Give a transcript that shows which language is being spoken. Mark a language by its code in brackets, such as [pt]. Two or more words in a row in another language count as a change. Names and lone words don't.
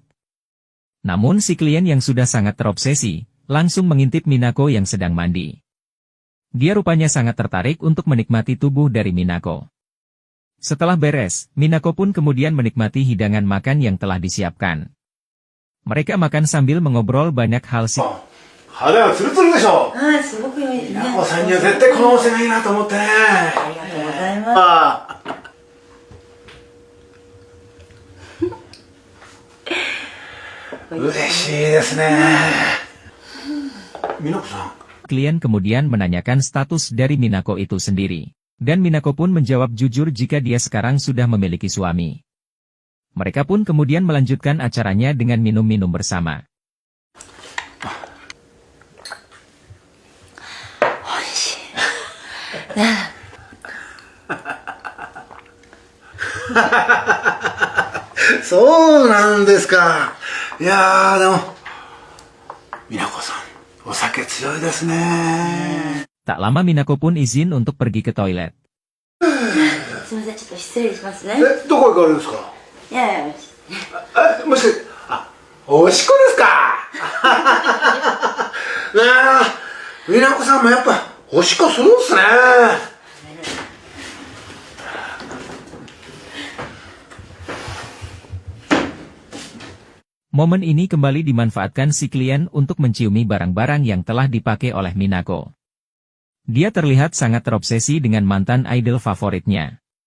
[id] Namun si klien yang sudah sangat terobsesi, langsung mengintip Minako yang sedang mandi. Dia rupanya sangat tertarik untuk menikmati tubuh dari Minako. Setelah beres, Minako pun kemudian menikmati hidangan makan yang telah disiapkan. Mereka makan sambil mengobrol banyak hal [ja] 肌がツルツルでしょ。はい、すごく良いね。みなこさんには絶対この温泉がいいなと思ってね。ありがとうございます。ああ。嬉しいですね。みなこさん。 [id] Klien kemudian menanyakan status dari Minako itu sendiri. Dan Minako pun menjawab jujur jika dia sekarang sudah memiliki suami. Mereka pun kemudian melanjutkan acaranya dengan minum-minum bersama. [ja] そうなんですか。いやーでも、みなこさん、お酒強いですね。 [id] Tak lama Minako pun izin untuk pergi ke toilet. [ja] すみません、ちょっと失礼しますね。どこ行かれるんですか。いやいや、もしかして、おしっこですか。ねえ、みなこさんもやっぱおしっこするんですね。 [id] Momen ini kembali dimanfaatkan si klien untuk menciumi barang-barang yang telah dipakai oleh Minako. Dia terlihat sangat terobsesi dengan mantan idol favoritnya.